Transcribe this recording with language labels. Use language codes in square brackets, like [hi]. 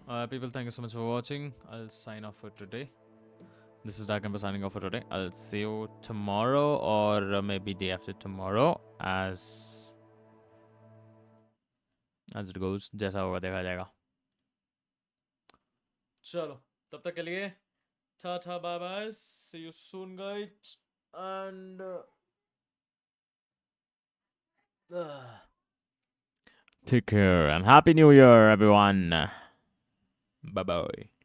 [en] People, thank you so much for watching. I'll sign off for today. This is Dark Emperor signing off for today. I'll see you tomorrow or maybe day after tomorrow as it goes. [hi] जैसा होगा देखा जाएगा. चलो तब तक के लिए ta bye bye. [en] See you soon guys and take care and happy new year everyone. Bye bye.